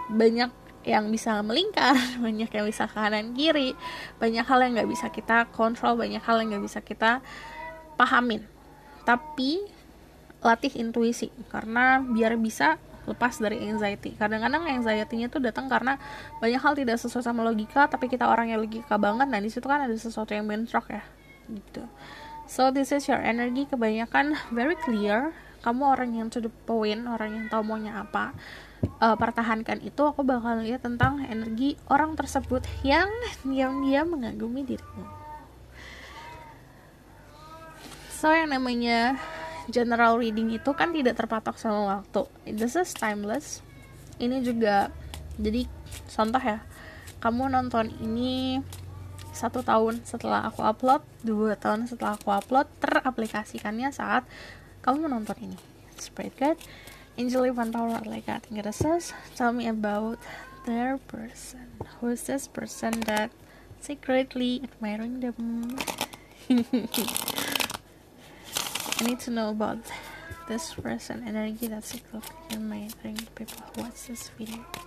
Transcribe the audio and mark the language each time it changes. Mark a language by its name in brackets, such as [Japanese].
[Indonesian] Banyak yang bisa melingkar, banyak yang bisa kanan kiri, banyak hal yang nggak bisa kita kontrol, banyak hal yang nggak bisa kita pahamin. Tapi latih intuisi, karena biar bisa lepas dari anxiety. Kadang-kadang anxiety-nya tuh datang karena banyak hal tidak sesuai sama logika, tapi kita orang yang logika banget. Nah di situ kan ada sesuatu yang bentrok ya, gitu. [English] So this is your energy, [Indonesian] kebanyakan [English] very clear. [Indonesian] Kamu orang yang [English] to the point, [Indonesian] orang yang tahu maunya apa. Pertahankan itu. Aku bakal lihat tentang energi orang tersebut yang diam-diam mengagumi dirimu. So yang namanya general reading itu kan tidak terpatok sama waktu. [English] This is timeless. [Indonesian] Ini juga jadi contoh ya, kamu nonton ini 1 tahun setelah aku upload, 2 tahun setelah aku upload, teraplikasikannya saat kamu menonton ini. [English] Spirit guide, angel, divine power, like that. Think it says, tell me about their person. Who is this person that secretly admiring them? I need to know about this person energy that's secretly admiring the people who watch this video.